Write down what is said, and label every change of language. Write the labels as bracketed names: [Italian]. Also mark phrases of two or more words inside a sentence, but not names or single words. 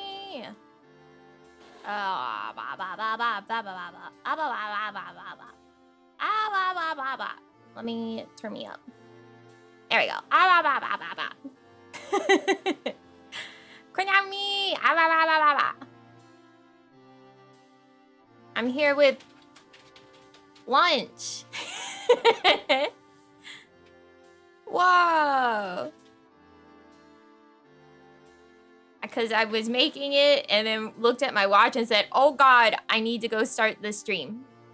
[English] me. Ah, ba ba ba ba ba ba ba ba ba ba ba ba ba ba. Ah, ba ba ba ba. Let me turn me up. There we go. Ah, ba ba ba ba ba. Konami. Ah, ba ba ba ba ba. I'm here with lunch. Whoa. Because I was making it and then looked at my watch and said, oh God, I need to go start the stream.